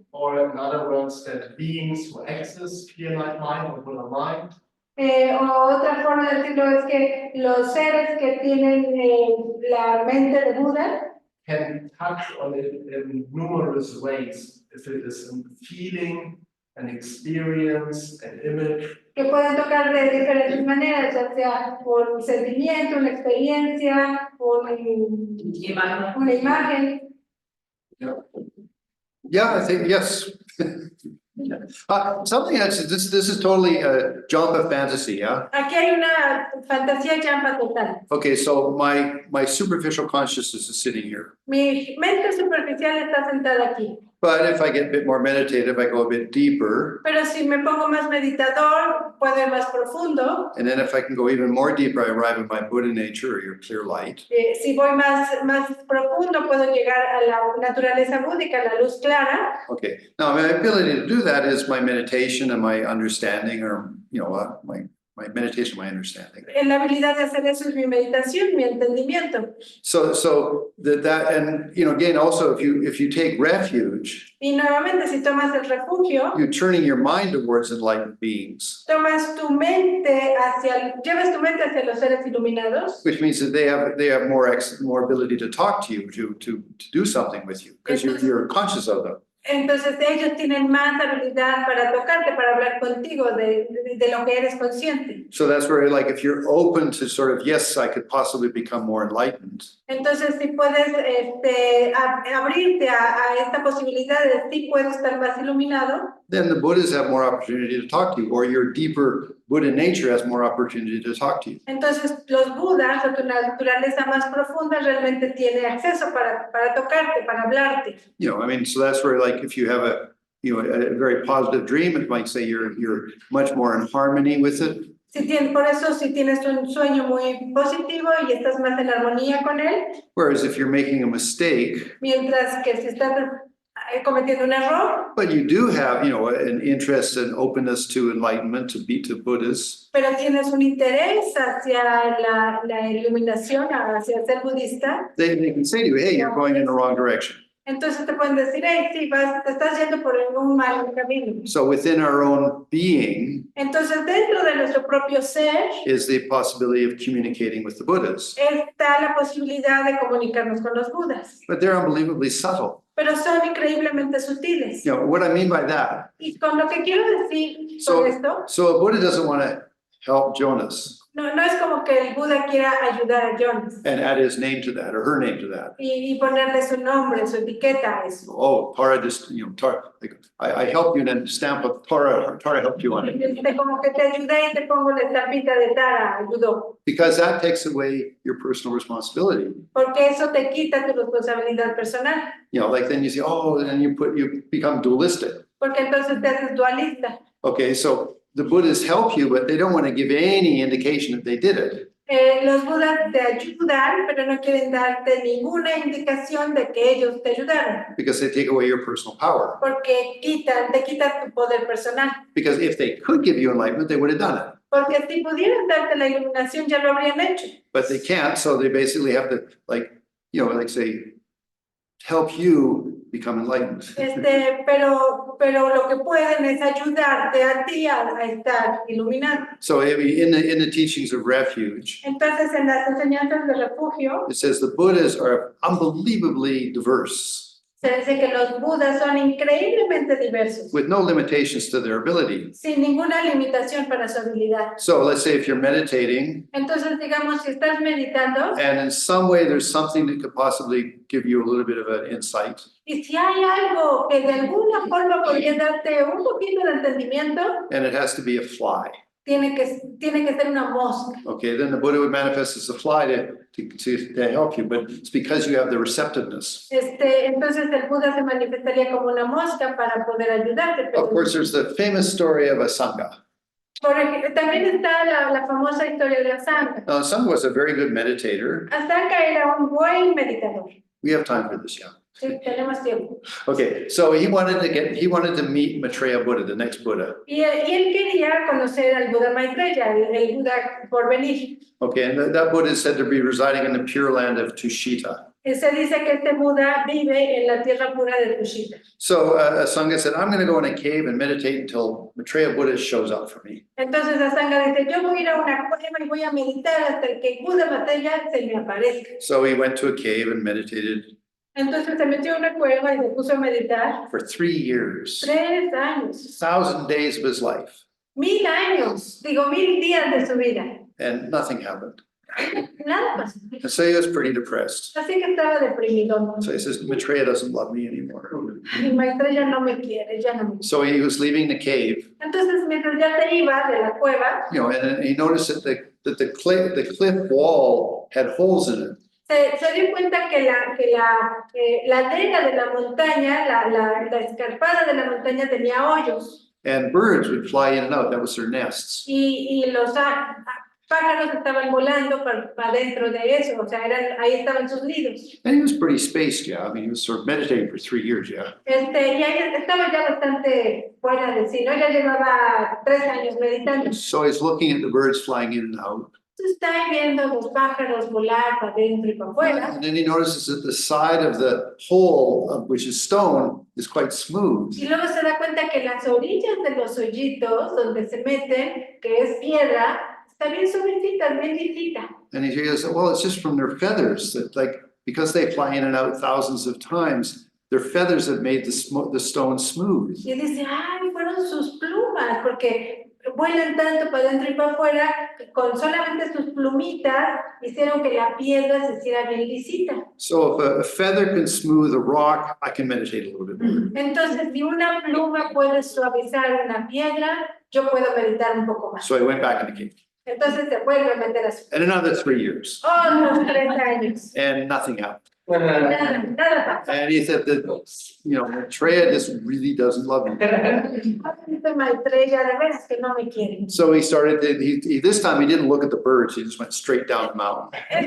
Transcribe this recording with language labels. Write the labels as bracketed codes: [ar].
[en] Or in other words, that beings who access clear like mind or Buddha mind [es] O otra forma de decirlo es que los seres que tienen la mente de Buda [en] can touch on it in numerous ways. If it is a feeling, an experience, an image, [es] que pueden tocar de diferentes maneras, ya sea por un sentimiento, una experiencia, una imagen. [en] Yeah, I think, yes. Something else, this is totally a jump of fantasy, yeah? [es] Aquí hay una fantasía champa total. [en] Okay, so my superficial consciousness is sitting here. [es] Mi mente superficial está sentada aquí. [en] But if I get a bit more meditative, I go a bit deeper. [es] Pero si me pongo más meditador, puedo ir más profundo. [en] And then if I can go even more deeper, I arrive at my Buddha nature or your clear light. [es] Si voy más profundo, puedo llegar a la naturaleza búdica, a la luz clara. [en] Okay, now my ability to do that is my meditation and my understanding, or, my meditation, my understanding. [es] La habilidad de hacer eso es mi meditación, mi entendimiento. [en] So that, and, again, also, if you take refuge, [es] Y nuevamente, si tomas el refugio, [en] you're turning your mind towards enlightened beings, [es] llevas tu mente hacia los seres iluminados. [en] which means that they have more ability to talk to you, to do something with you, because you're conscious of them. [es] Entonces ellos tienen más habilidad para tocarte, para hablar contigo de lo que eres consciente. [en] So that's where, like, if you're open to sort of, yes, I could possibly become more enlightened, [es] Entonces si puedes abrirte a esta posibilidad de sí puedo estar más iluminado, [en] then the Buddhas have more opportunity to talk to you, or your deeper Buddha nature has more opportunity to talk to you. [es] entonces los budas o tu naturaleza más profunda realmente tiene acceso para tocarte, para hablarte. [en] So that's where, like, if you have a very positive dream, it might say you're much more in harmony with it. [es] Por eso, si tienes un sueño muy positivo y estás más en armonía con él, [en] Whereas if you're making a mistake, [es] mientras que si estás cometiendo un error, [en] but you do have, an interest and openness to enlightenment, to Buddhas, [es] pero tienes un interés hacia la iluminación, hacia el ser budista, [en] they can say to you, hey, you're going in the wrong direction. [es] entonces te pueden decir, hey, sí, te estás yendo por un mal camino. [en] So within our own being [es] Entonces, dentro de nuestro propio ser, [en] is the possibility of communicating with the Buddhas, [es] está la posibilidad de comunicarnos con los budas, [en] but they're unbelievably subtle. [es] pero son increíblemente sutiles. [en] What I mean by that, [es] Y con lo que quiero decir [en] So- [es] con esto, [en] so a Buddha doesn't want to help Jonas [es] no es como que el Buda quiera ayudar a Jonas [en] and add his name to that or her name to that. [es] y ponerle su nombre, su etiqueta a eso. [en] Oh, Tara just, Tara, like, I help you and then stamp a Tara helped you on it. [es] Como que te ayudé y te pongo la estampita de Tara, ayudó. [en] Because that takes away your personal responsibility. [es] Porque eso te quita tu responsabilidad personal. [en] Like then you say, oh, and then you become dualistic. [es] porque entonces te haces dualista. [en] Okay, so the Buddhists help you, but they don't want to give any indication that they did it. [es] Los budas te ayudan, pero no quieren darte ninguna indicación de que ellos te ayudaron, [en] Because they take away your personal power. [es] porque te quitan tu poder personal. [en] Because if they could give you enlightenment, they would have done it. [es] Porque si pudieran darte la iluminación, ya lo habrían hecho. [en] But they can't, so they basically have to, like, like say, help you become enlightened. [es] Pero lo que pueden es ayudarte a ti a estar iluminado. [en] So in the teachings of refuge, [es] Entonces, en las enseñanzas de refugio, [en] it says the Buddhas are unbelievably diverse, [es] se dice que los budas son increíblemente diversos, [en] with no limitations to their ability. [es] sin ninguna limitación para su habilidad. [en] So let's say if you're meditating, [es] Entonces, digamos, si estás meditando, [en] and in some way there's something that could possibly give you a little bit of an insight, [es] y si hay algo que de alguna forma podría darte un poquito de entendimiento, [en] and it has to be a fly. [es] tiene que ser una mosca. [en] Okay, then the Buddha would manifest as a fly to help you, but it's because you have the receptiveness. [es] Entonces el Buda se manifestaría como una mosca para poder ayudarte. Pero [en] Of course, there's the famous story of Asanga. [es] también está la famosa historia de Asanga. [en] Now, Asanga was a very good meditator. [es] Asanga era un buen meditador. [en] We have time for this, yeah. [es] Sí, tenemos tiempo. [en] Okay, so he wanted to meet Maitreya Buddha, the next Buddha. [es] Y él quería conocer al Buda Maitreya, el Buda por venir. [en] Okay, and that Buddha is said to be residing in the Pure Land of Tushita. [es] Se dice que este Buda vive en la tierra pura de Tushita. [en] So Asanga said, I'm going to go in a cave and meditate until Maitreya Buddha shows up for me. [es] Entonces Asanga dice, yo voy a ir a una cueva y voy a meditar hasta que Buda Maitreya se me aparezca. [en] So he went to a cave and meditated [es] Entonces se metió a una cueva y se puso a meditar [en] for 3 years, [es] 3 años, [en] 1,000 days of his life, [es] 1000 años, 1000 días de su vida. [en] and nothing happened. [es] Nada pasó. [en] And so he was pretty depressed. [es] Así que estaba deprimido. [en] So he says, Maitreya doesn't love me anymore. [es] Mi Maitreya no me quiere, ya no me quiere. [en] So he was leaving the cave, [es] Entonces mientras ya se iba de la cueva, [en] and then he noticed that the cliff wall had holes in it. [es] se dio cuenta que la ladera de la montaña, la escarpada de la montaña tenía hoyos [en] And birds would fly in and out. That was their nests. [es] y los pájaros estaban volando para dentro de eso, o sea, ahí estaban sus nidos. [en] And he was pretty spaced, yeah. I mean, he was sort of meditating for 3 years, yeah. [es] Y ahí estaba ya bastante fuera de sí, ¿no? Ya llevaba 3 años meditando. [en] So he's looking at the birds flying in and out. [es] Entonces está ahí viendo los pájaros volar para adentro y para afuera. [en] And then he notices that the side of the hole, which is stone, is quite smooth. [es] Y luego se da cuenta que las orillas de los hoyitos donde se meten, que es piedra, está bien suavecita, bien lisita. [en] And he goes, well, it's just from their feathers that, like, because they fly in and out thousands of times, their feathers have made the stone smooth. [es] Y dice, ay, fueron sus plumas, porque vuelan tanto para adentro y para afuera, que con solamente sus plumitas hicieron que la piedra se hiciera bien lisita. [en] So if a feather can smooth a rock, I can meditate a little bit more. [es] Entonces, si una pluma puede suavizar una piedra, yo puedo meditar un poco más. [en] So I went back in the cave. [es] Entonces se vuelve a meter a su... [en] And another 3 years. [es] Otros 3 años. [en] And nothing happened. [es] Nada pasó. [en] And he said that, Maitreya just really doesn't love me. [es] Este Maitreya, de veras que no me quiere. [en] So he started, this time he didn't look at the birds, he just went straight down the mountain.